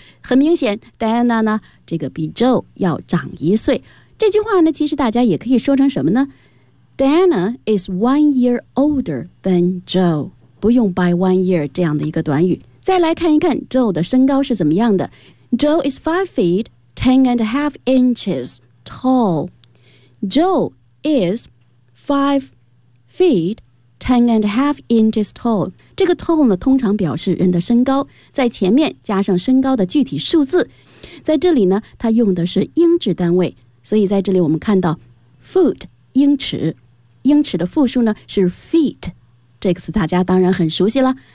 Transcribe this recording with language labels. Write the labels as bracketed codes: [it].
[zh] 很明显 Diana 呢这个比 Joe 要长一岁。这句话呢其实大家也可以说成什么呢， [en] Diana is 1 year older than Joe, [zh] 不用 [en] by 1 year [zh] 这样的一个短语。再来看一看 Joe 的身高是怎么样的。 [en] Joe is 5 feet 10 and a half inches tall. Joe is 5 feet 10 and a half inches tall. [zh] 这个 tall 呢通常表示人的身高，在前面加上身高的具体数字，在这里呢它用的是英制单位，所以在这里我们看到 foot 英尺，英尺的复数呢是 feet,这个词大家当然很熟悉了。